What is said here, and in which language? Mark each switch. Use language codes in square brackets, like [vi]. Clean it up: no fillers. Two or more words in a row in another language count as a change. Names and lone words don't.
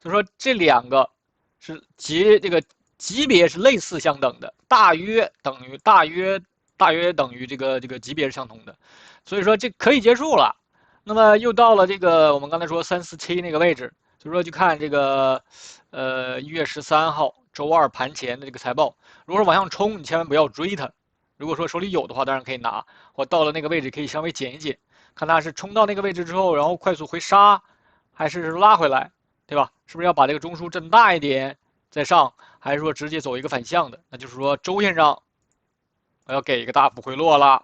[zh] 就是說这两個是這個級別是類似相等的，大約等於這個級別是相同的，所以說这可以結束了。那麼又到了這個我們剛才說347那個位置，就是說去看這個1月13號周二盤前的這個財報，如果說往上衝，你千萬不要追它。如果說手裡有的話，當然可以拿，或到了那個位置可以稍微減一減，看它是衝到那個位置之後，然後快速回殺，還是拉回來，对吧？是不是要把這個中樞震大一點再上，還是說直接走一個反向的？那就是說周線上我要給一個大幅回落了。